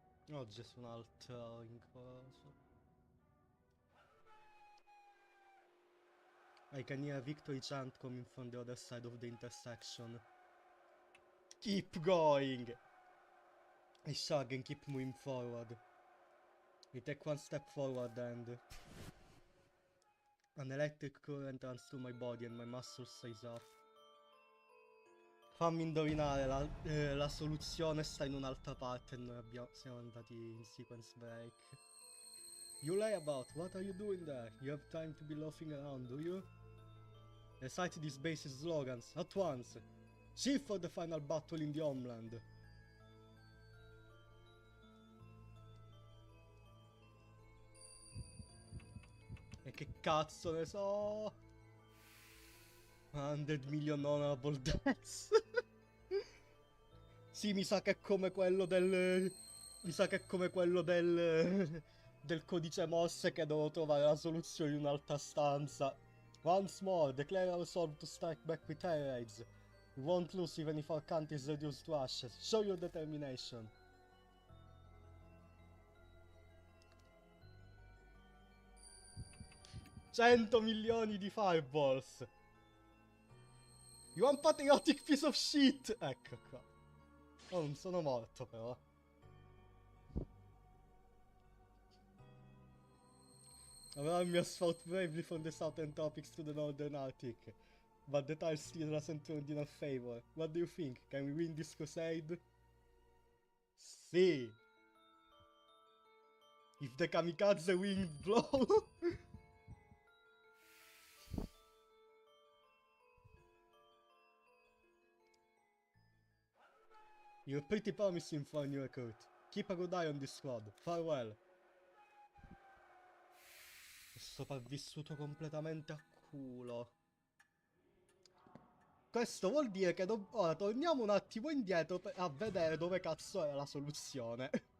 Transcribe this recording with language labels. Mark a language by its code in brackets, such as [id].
[it] Oggi è su un altro incrocio. [en] I can hear a victory chant coming from the other side of the intersection. Keep going! I shrug and keep moving forward. We take one step forward and... An electric current runs through my body and my muscles raise up. [it] Fammi indovinare, la soluzione sta in un'altra parte e noi siamo andati in sequence break. [en] You lay about, what are you doing there? You have time to be loafing around, do you? Recite these basic slogans, at once! Chief for the final battle in the homeland! [it] E che cazzo ne so? [en] 100 million honorable deaths! [it] Sì, mi sa che è come quello del... Mi sa che è come quello del... del codice Morse che devo trovare la soluzione in un'altra stanza. [en] Once more, declare our resolve to strike back with air raids. We won't lose even if our country is reduced to ashes. Show your determination. $100 [it] milioni di [en] fireballs! You unpatriotic piece of shit! [it] Ecco qua. Oh, non sono morto però. [en] Around us fought bravely from the southern tropics to the northern Arctic. But the tide still doesn't turn in our favor. What do you think? Can we win this crusade? [it] Sì! [en] If the kamikaze wind blow! You're pretty promising for a new recruit. Keep a good eye on this squad. Farewell. [it] È sopravvissuto completamente a culo. Questo vuol dire che ora torniamo un attimo indietro a vedere dove cazzo era la soluzione.